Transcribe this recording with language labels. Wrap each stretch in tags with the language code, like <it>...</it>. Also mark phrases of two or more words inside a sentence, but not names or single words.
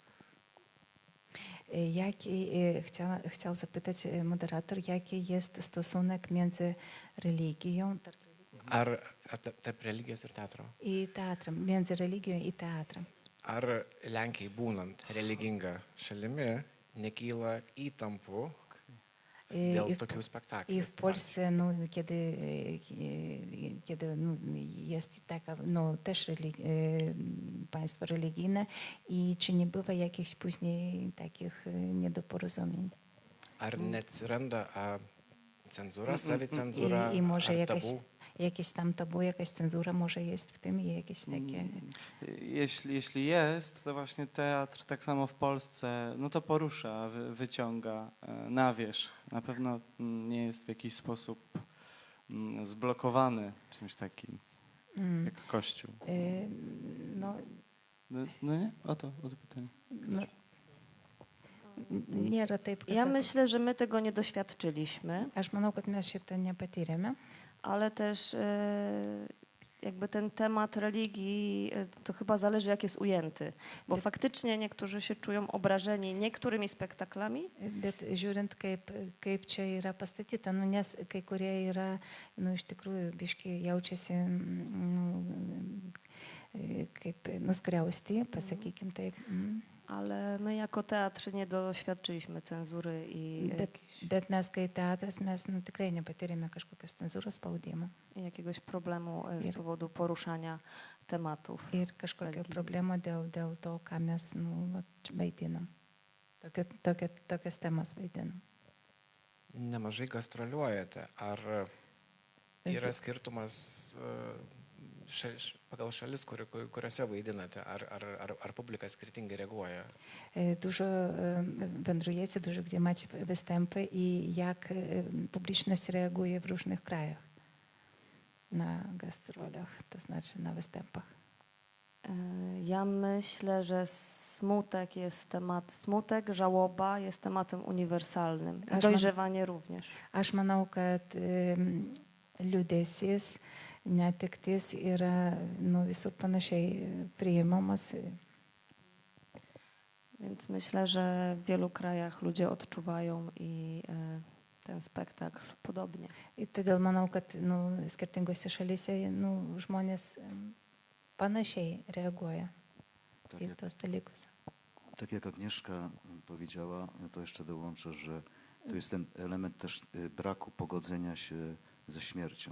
<pl>Chciał zapytać moderator, jaki jest stosunek między religią</pl> <lt>tarp religijos ir teatro?</lt> <pl>I teatrem, między religiją i teatrem.</pl> <lt>Ar Lenkijai būnant religinga šalimi nekyla įtampų dėl tokių spektaklių?</lt> <pl>I w Polsce, no, kiedy no, jest taka, no, też państwo religijne i czy nie bywa jakichś później takich niedoporozumień?</pl> <lt>Ar neatsiranda cenzūra, savicenzūra,</lt> <pl>I może</pl> <lt>ar tabų?</lt> <pl>jakieś tam tabu, jakaś cenzura może jest w tym i jakieś takie... Jeśli jest, to właśnie teatr tak samo w Polsce, no to porusza, wyciąga na wierzch. Na pewno nie jest w jakiś sposób zblokowany czymś takim, jak Kościół. No Nie? O to pytanie.</pl> <lt>Nėra taip,</lt> <pl>Ja myślę, że my tego nie doświadczyliśmy,</pl> <lt>Aš manau, kad mes šitą nepatyrėme.</lt> <pl>ale też jakby ten temat religii to chyba zależy, jak jest ujęty, bo faktycznie niektórzy się czują obrażeni niektórymi spektaklami.</pl> <lt>Bet žiūrint, kaip čia yra pastatyta, nu, nes kai kurie yra, nu, iš tikrųjų, biški jaučiasi, nu, kaip nuskriausti, pasakykim taip.</lt> <pl>Ale my jako teatr nie doświadczyliśmy cenzury i</pl> <lt>Bet mes, kai teatras, mes nu, tikrai nepatyrėme kažkokios cenzūros spaudimo.</lt> <pl>jakiegoś problemu z powodu poruszania tematów.</pl> <lt>Ir kažkokio problemo dėl to, ką mes nu, vaidinam. Tokias temas vaidinam. Nemažai gastroliuojate. Ar yra skirtumas pagal šalis, kuriuose vaidinate? Ar publika skirtingai reaguoja?</lt> <pl>Dużo wędrujecie, dużo gdzie macie występy i jak publiczność reaguje w różnych krajach na gastrolach, to znaczy na występach. Ja myślę, że smutek, żałoba jest tematem uniwersalnym. I dojrzewanie również.</pl> <lt>Aš manau, kad liūdesys, netektis yra nu, visų panašiai priimamas.</lt> <pl>Więc myślę, że w wielu krajach ludzie odczuwają i ten spektakl podobnie.</pl> <lt>I todėl manau, kad nu, skirtingose šalyse nu, žmonės panašiai reaguoja į tos dalykus.</lt> <pl>Tak jak Agnieszka powiedziała, ja to jeszcze dołączę, że tu jest ten element też braku pogodzenia się ze śmiercią.</pl>